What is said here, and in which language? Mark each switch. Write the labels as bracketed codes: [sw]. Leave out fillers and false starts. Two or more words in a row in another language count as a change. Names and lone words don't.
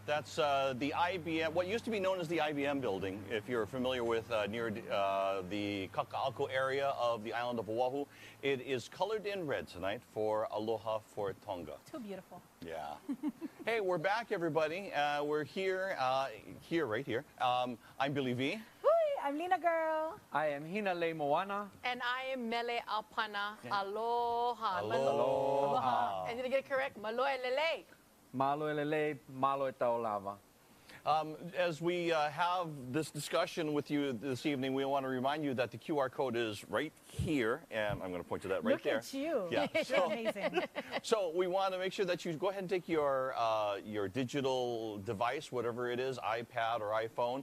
[en] That's the IBM, what used to be known as the IBM building, if you're familiar with near the Kaka'ako area of the island of Oahu. It is colored in red tonight for Aloha4Tonga. Too beautiful. Yeah. Hey, we're back, everybody. We're here, right here. I'm Billy V. I'm Lena Girl. I am Hinale Moana. And I am Mele Apana. Aloha. Aloha. And did I get it correct? [to] Maloe Lele. Malo elele, malo taolava. [en] As we have this discussion with you this evening, we want to remind you that the QR code is right here, and I'm going to point to that right there. Look at you. Yeah. So amazing. So we want to make sure that you go ahead and take your digital device, whatever it is, iPad or iPhone.